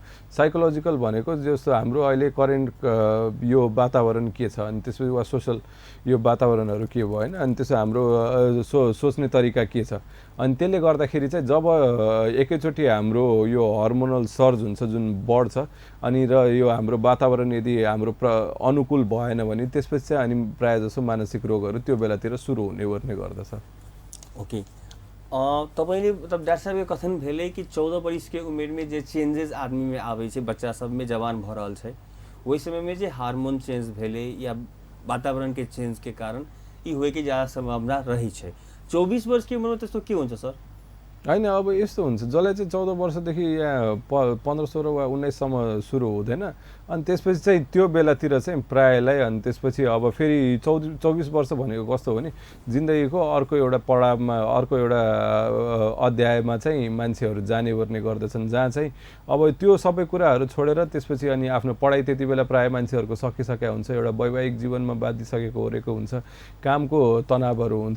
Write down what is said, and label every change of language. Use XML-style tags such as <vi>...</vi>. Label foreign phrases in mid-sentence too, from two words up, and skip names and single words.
<ne>साइकोलोजिकल भनेको जस्तो हाम्रो अहिले करेन्ट यो वातावरण के छ अनि त्यसपछि वा सोसल यो वातावरणहरू के भयो होइन, अनि त्यसो हाम्रो सोच्ने तरिका के छ, अनि त्यसले गर्दाखेरि चाहिँ जब एकैचोटि हाम्रो यो</ne> <en>hormonal surge</en> <ne>हुन्छ जुन बढ्छ अनि र यो हाम्रो वातावरण यदि हाम्रो अनुकूल भएन भने त्यसपछि चाहिँ अनि प्रायः जसो मानसिक रोगहरू त्यो बेलातिर सुरु हुने वर्ने गर्दछ।</ne> <mai>ओके, तपाईँले मतलब डॉक्टर साहब के कथन भेले कि 14 वर्ष के उम्र में जे चेंजेस आदमी में आवे छे, बच्चा सब में जवान भ रहल छे, वही समय में जे हार्मोन चेंज भेले या वातावरण के चेंज के कारण ई होए के ज्यादा संभावना रही छे।</mai> <ne>24 वर्ष की उम्र में त्यस्तो के हुन्छ सर? होइन, अब यस्तो हुन्छ जसलाई चाहिँ 14 वर्षदेखि यहाँ 15, 16 वा 19सम्म सुरु हुँदैन अनि त्यसपछि चाहिँ त्यो बेलातिर चाहिँ प्रायलाई, अनि त्यसपछि अब फेरि 24 वर्ष भनेको कस्तो हो भने जिन्दगीको अर्को एउटा पडावमा अर्को एउटा अध्यायमा चाहिँ मान्छेहरू जाने गर्ने गर्दछन्, जहाँ चाहिँ अब त्यो सबै कुराहरू छोडेर त्यसपछि अनि आफ्नो पढाइ त्यति बेला प्रायः मान्छेहरूको सकिसकेका हुन्छ, एउटा वैवाहिक जीवनमा बाँधिसकेको ओरेको हुन्छ, कामको तनावहरू हुन्छ।</ne>